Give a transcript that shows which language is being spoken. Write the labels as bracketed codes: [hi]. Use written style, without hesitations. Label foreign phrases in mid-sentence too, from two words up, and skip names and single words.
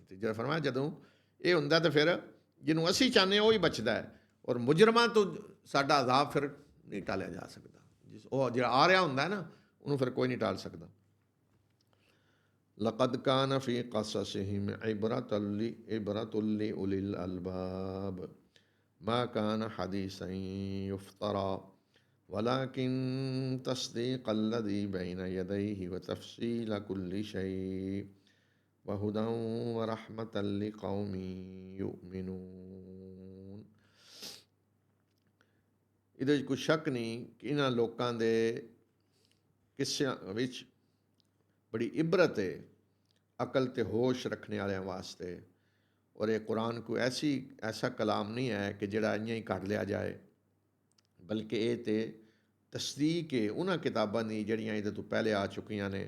[pa] ਤੇ ਜਿਹੜਾ ਫਰਮਾਇਆ ਜਦੋਂ ਇਹ ਹੁੰਦਾ ਤਾਂ ਫਿਰ ਜਿਹਨੂੰ ਅਸੀਂ ਚਾਹੁੰਦੇ ਉਹ ਹੀ ਬਚਦਾ ਹੈ। ਔਰ ਮੁਜਰਮਾਂ ਤੋਂ ਸਾਡਾ ਅਜ਼ਾਬ ਫਿਰ ਨਹੀਂ ਟਾਲਿਆ ਜਾ ਸਕਦਾ। ਉਹ ਜਿਹੜਾ ਆ ਰਿਹਾ ਹੁੰਦਾ ਨਾ, ਉਹਨੂੰ ਫਿਰ ਕੋਈ ਨਹੀਂ ਟਾਲ ਸਕਦਾ। [ar] لقد كان في قصصهم عبرة لأولي الألباب ما كان حديثا يفترى ولكن تصديق الذي بين يديه وتفصيل كل شيء وهدى ورحمة لقوم يؤمنون। [pa] ਇਹਦੇ ਵਿੱਚ ਕੋਈ ਸ਼ੱਕ ਨਹੀਂ ਕਿ ਇਹਨਾਂ ਲੋਕਾਂ ਦੇ ਕਿੱਸਿਆਂ ਵਿੱਚ ਬੜੀ ਇਬਰਤ ਹੈ ਅਕਲ ਤੇ ਹੋਸ਼ ਰੱਖਣ ਵਾਲਿਆਂ ਵਾਸਤੇ। ਔਰ ਇਹ ਕੁਰਾਨ ਕੋਈ ਐਸਾ ਕਲਾਮ ਨਹੀਂ ਹੈ ਕਿ ਜਿਹੜਾ ਇੰਝ ਹੀ ਕੱਢ ਲਿਆ ਜਾਏ, ਬਲਕਿ ਇਹ ਤਾਂ ਤਸਦੀਕ ਹੈ ਉਹਨਾਂ ਕਿਤਾਬਾਂ ਦੀ ਜਿਹੜੀਆਂ ਇਹਦੇ ਤੋਂ ਪਹਿਲੇ ਆ ਚੁੱਕੀਆਂ ਨੇ।